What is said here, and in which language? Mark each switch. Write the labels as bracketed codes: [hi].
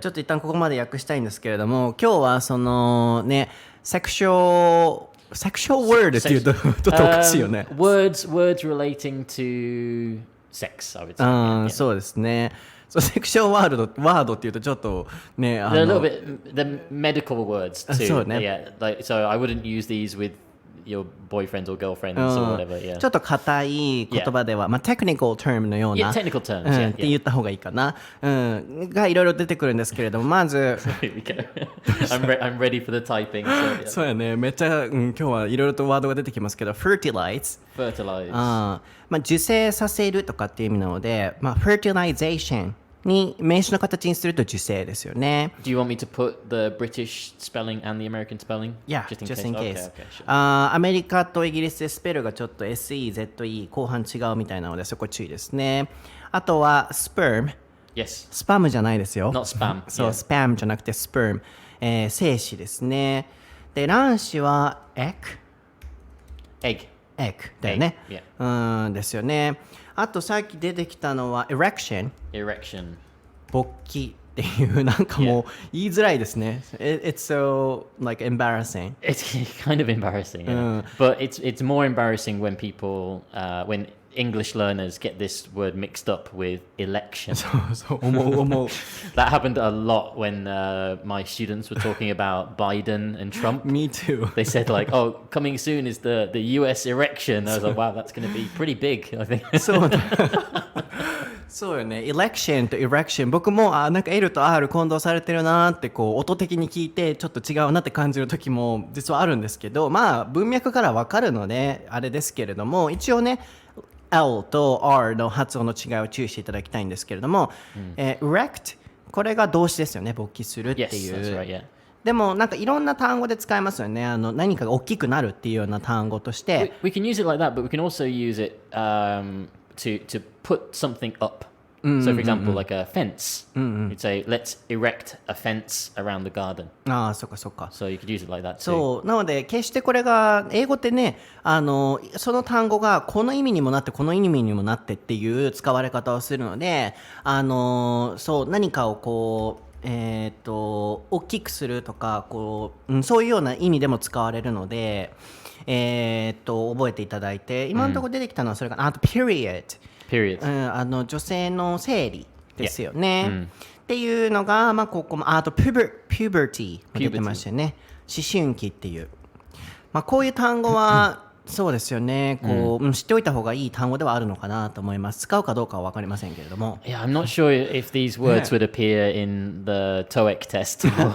[ja] ちょっと一旦ここまで訳したいんですけれども、今日はそのね、セクショルワードっていうとちょっとおかしいよね。 [en] words relating to sex, I would say. [ja] そうですね。そうセクションワードっていうとちょっとね、 [en] a little bit the medical words too. [ja] そうね。 [en] Yeah, like so I wouldn't use these with your boyfriends or girlfriends or whatever. Yeah. [ja] ちょっと硬い言葉では、technical term のような、 [en] Yeah, technical terms. Yeah, [ja] って言った方がいいかな、がいろいろ出てくるんですけれども、まず [en] Here we go. I'm ready for the typing. So, yeah. [ja] そうやね、めっちゃ、今日はいろいろとワードが出てきますけど、fertilize、 [en] Fertilize. [ja] 受精させるとかっていう意味なので、fertilization に名詞の形にすると受精ですよね。 [en] Do you want me to put the British spelling and the American spelling? Yeah, just just in case. case. Okay, sure. [ja] アメリカとイギリスでスペルがちょっと SEZE 後半違うみたいなのでそこ注意ですね。あとは sperm、 [en] Yes. [ja] スパムじゃないですよ。 [en] Not spam. [ja] そう、 [en] Yeah. [ja] スパムじゃなくて sperm、精子ですね。で、卵子は [en] Egg. [ja] egg だよね。 [en] Egg, [ja] ですよね。あとさっき出てきたのは erection、 [en] Erection. [ja] 勃起っていうなんかもう言いづらいですね。 [en] It's so like embarrassing. It's kind of embarrassing, yeah. But it's more embarrassing when people, when English learners get this word mixed up with election. [ja] そう思う。 [en] That happened a lot when my students were talking about Biden and Trump. Me too. They said like, "Oh, coming soon is the US election." I was like, "Wow, that's going to be pretty big." I think. [ja] そうよね。 election と erection、 僕もなんか L と R 混同されてるなってこう音的に聞いてちょっと違うなって感じる時も実はあるんですけど、文脈からわかるのであれですけれども、一応ねL と R の発音の違いを注意していただきたいんですけれども、erect これが動詞ですよね。勃起するっていう。 [en] Yes, that's right, yeah. [ja] でもなんかいろんな単語で使えますよね。何かが大きくなるっていうような単語として。 [en] We can use it like that, but we can also use it to put something up. So, for example, like a fence. You'd say, "Let's erect a fence around the garden." [ja] そっかそっか。 [en] So you could use it like that too. [ja] そうなので決してこれが英語ってね、その単語がこの意味にもなってこの意味にもなってっていう使われ方をするので、そう何かをこう大きくするとかこう、そういうような意味でも使われるので、覚えていただいて、今のところ出てきたのはそれかな。あと period、 女性の生理ですよね、っていうのが、ここもあと puberty も出てましたよね。思春期っていう、こういう単語はそうですよね。こう、知っておいた方がいい単語ではあるのかなと思います。使うかどうかは分かりませんけれども。 [en] Yeah, I'm not sure if these words would appear in the TOEIC test.